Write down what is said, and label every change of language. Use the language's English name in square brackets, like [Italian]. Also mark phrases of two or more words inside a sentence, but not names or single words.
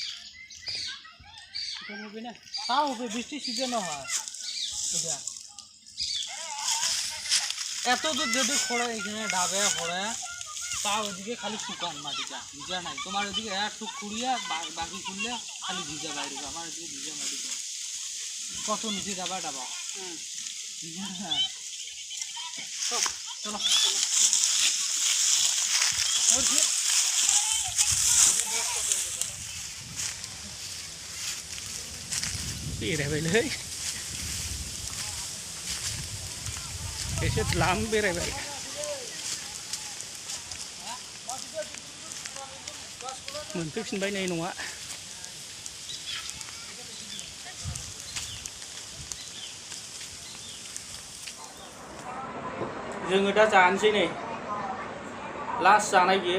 [Bangla] শুকান হবে না তাও হবে বৃষ্টি সিজনও হয় এটা এত দূর যদি খোঁড়ে এখানে ডাবে খোঁড়ে তাও ওদিকে খালি শুকান মাটিটা ভিজা নাই তোমার ওদিকে একটু খুঁড়িয়া বাকি খুললে খালি ভিজা বাইরে আমার ওদিকে ভিজা মাটিটা কত নিচে যাবা ডাবা হ্যাঁ চলো [Bodo] बेरायबायलै एसे द्लाम बेरायबाय मोनफैफिनबाय नै नङा जोङो दा जानोसै नै लास्ट जानाय बियो